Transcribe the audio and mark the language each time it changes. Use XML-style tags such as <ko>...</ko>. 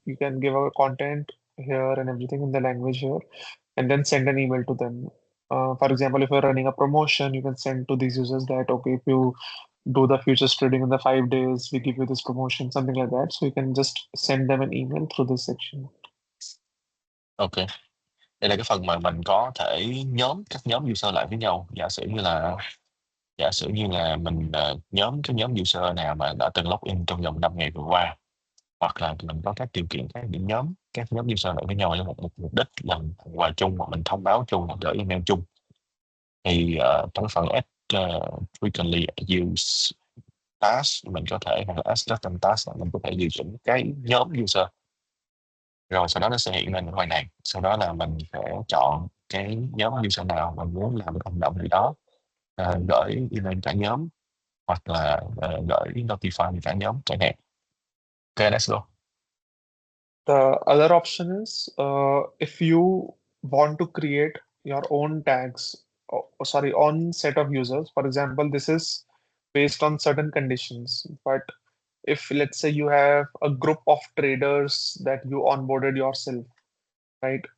<en>you can give our content here and everything in the language here, and then send an email to them. For example, if you're running a promotion, you can send to these users that, okay, if you do the futures trading in the 5 days, we give you this promotion, something like that. So you can just send them an email through this section. ok.</en> <vi>Đây là cái phần mà mình có thể các nhóm user lại với nhau. Giả sử như là mình nhóm cái nhóm user nào mà đã từng login trong vòng 5 ngày vừa qua, hoặc là mình có các điều kiện khác để nhóm các nhóm user lại với nhau với một mục đích là quà chung, hoặc mình thông báo chung, hoặc gửi email chung. Thì trong phần add frequently used task, mình có thể, hoặc là add custom task, mình có thể điều chỉnh cái nhóm user, rồi sau đó nó sẽ hiện lên ngoài này. Sau đó là mình sẽ chọn cái nhóm user nào mình muốn làm cái hành động gì đó, gửi email cả nhóm, hoặc là gửi notify cả nhóm chẳng hạn.</vi> <en>Ok, let's go. The other option is if you want to create your own tags, sorry, own set of users. For example, this is based on certain conditions. But if let's say you have a group of traders that you onboarded yourself, right?</en>